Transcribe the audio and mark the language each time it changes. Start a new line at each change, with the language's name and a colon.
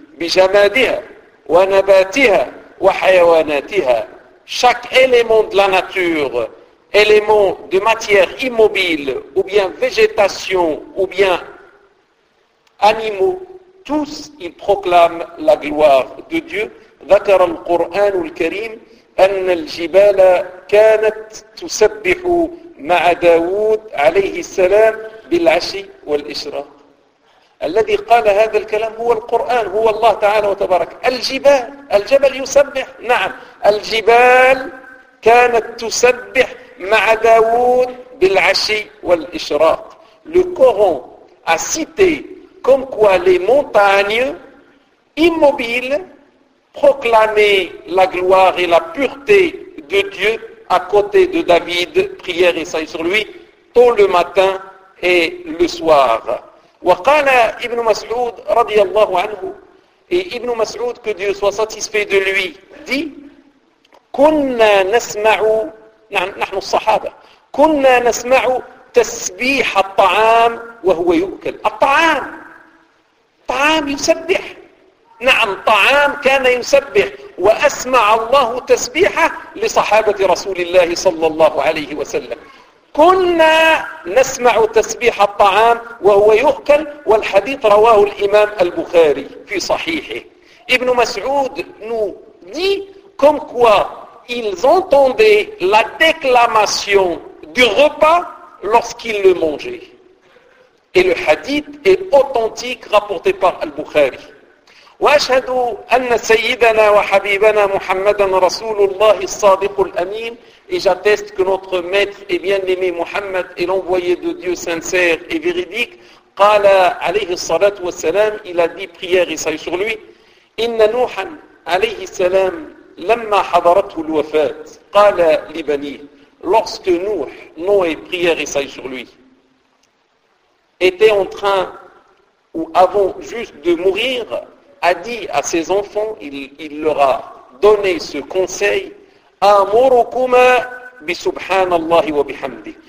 Arabic: بجمادها ونباتها وحيواناتها,
French: chaque élément de la nature, élément de matière immobile ou bien végétation ou bien animaux, tous ils proclament la gloire de Dieu.
Arabic: ذكر القرآن الكريم أن الجبال كانت تسبح مع داود عليه السلام بالعشي والإشراق. الذي قال هذا الكلام هو القرآن, هو الله تعالى وتبارك. الجبال, الجبل يسبح, نعم, الجبال كانت تسبح مع داود بالعشي والإشراق.
French: Le Coran a cité comme quoi les montagnes immobiles proclamaient la gloire et la pureté de Dieu à côté de David, prière et salut sur lui, tôt le matin et le soir.
Arabic: وقال ابن مسعود رضي الله عنه, et ابن مسعود,
French: que Dieu soit satisfait de lui, dit,
Arabic: كنا نسمع, نحن الصحابة, كنا نسمع تسبيح الطعام وهو يؤكل. الطعام, طعام يسبح, نعم, طعام كان يسبح, وأسمع الله تسبيحه لصحابة رسول الله صلى الله عليه وسلم. كنا نسمع تسبيح الطعام وهو يؤكل, والحديث رواه الإمام البخاري في صحيحه.
French: ابن مسعود nous dit comme quoi ils entendaient la déclamation du repas lorsqu'ils le mangeaient. Et le hadith est authentique rapporté par البخاري.
Arabic: وأشهد أن سيدنا وحبيبنا محمدا رسول الله الصادق الأمين.
French: Et j'atteste que notre maître et bien-aimé Mohammed est l'envoyé de Dieu sincère et véridique.
Arabic: Qala alayhi salatu wa salam,
French: il a dit, prière et salut sur lui.
Arabic: Inna Nuhan alayhi salam لما حضرته الوفاة قال لبنيه
French: lorsque Nuh, Noé et prière et saillent sur lui, étaient en train ou avant juste de mourir, a dit à ses enfants, il leur a donné ce conseil,
Arabic: Amurukuma bi subhanallahi wa bihamdi.